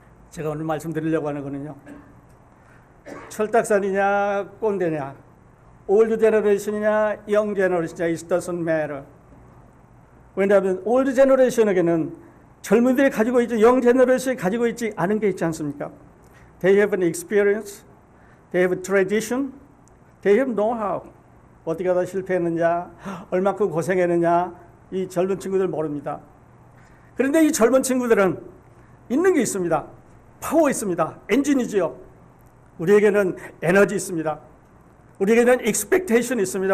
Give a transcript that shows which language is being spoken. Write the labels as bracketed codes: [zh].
[ko] 제가 오늘 말씀드리려고 하는 거는요. 철딱선이냐 꼰대냐, 올드 제너레이션이냐 영 제너레이션이냐 [en] it doesn't matter. [ko] 왜냐하면 올드 제너레이션에게는 젊은들이 가지고 있지 영 제너레이션이 가지고 있지 않은 게 있지 않습니까? [en] They have an experience, they have a tradition, they have know-how. [ko] 어떻게 하다 실패했느냐, 얼마큼 고생했느냐 이 젊은 친구들 모릅니다. 그런데 이 젊은 친구들은 있는 게 있습니다. 파워 있습니다. 엔진이지요. 우리에게는 에너지 있습니다. 우리에게는 expectation 있습니다.